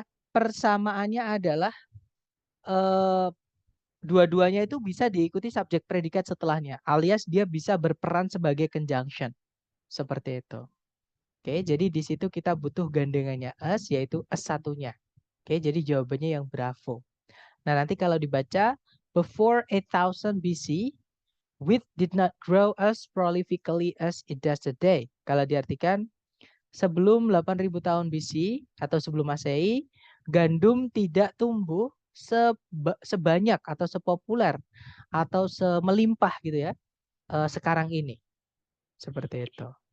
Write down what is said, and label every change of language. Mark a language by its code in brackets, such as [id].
[id] Persamaannya adalah dua-duanya itu bisa diikuti subjek predikat setelahnya, alias dia bisa berperan sebagai conjunction. Seperti itu. Oke, jadi di situ kita butuh gandengannya us, yaitu us satunya. Oke, jadi jawabannya yang bravo. Nah, nanti kalau dibaca, [en] before 8000 BC, wheat did not grow as prolifically as it does today. [id] Kalau diartikan, sebelum 8000 tahun BC atau sebelum Masehi, gandum tidak tumbuh sebanyak atau sepopuler atau semelimpah gitu ya sekarang ini. Seperti itu.